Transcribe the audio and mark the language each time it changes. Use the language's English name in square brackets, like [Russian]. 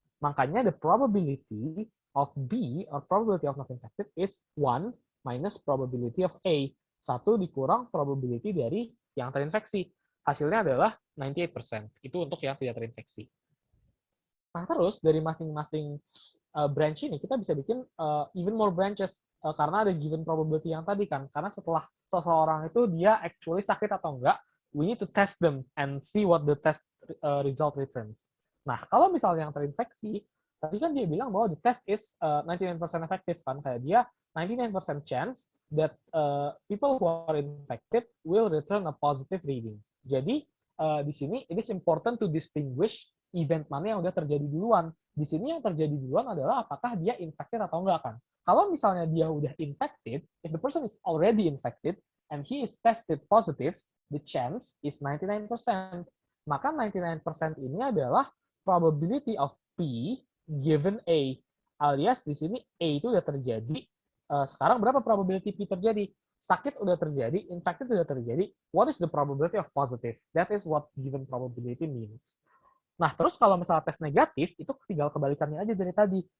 [English] Makanya the probability of B, or probability of not infected, is 1 minus probability of A. [Indonesian] 1 dikurang probability dari yang terinfeksi. Hasilnya adalah 98%. Itu untuk yang tidak terinfeksi. Nah, terus dari masing-masing branch ini, kita bisa bikin [English] even more branches. [Indonesian] Karena ada given probability yang tadi kan. Karena setelah seseorang itu dia actually sakit atau enggak, [English] we need to test them and see what the test result returns. [Indonesian] Nah, kalau misalnya yang terinfeksi, tadi kan dia bilang bahwa [English] the test is 99% effective [Indonesian] kan. Kayak dia [English] 99% chance that people who are infected will return a positive reading. [Indonesian] Jadi di sini [English] it is important to distinguish [Indonesian] event mana yang udah terjadi duluan. Di sini yang terjadi duluan adalah apakah dia infected atau enggak kan. Kalau misalnya dia udah [English] infected, if the person is already infected and he is tested positive, the chance is 99%. [Indonesian] Maka 99% ini adalah probability of P given A. Alias di sini A itu udah terjadi. Sekarang berapa probability P terjadi? Sakit udah terjadi, infected udah terjadi. [English] What is the probability of positive? That is what given probability means. [Indonesian] Nah, terus kalau misalnya tes negatif, itu tinggal kebalikannya aja dari tadi.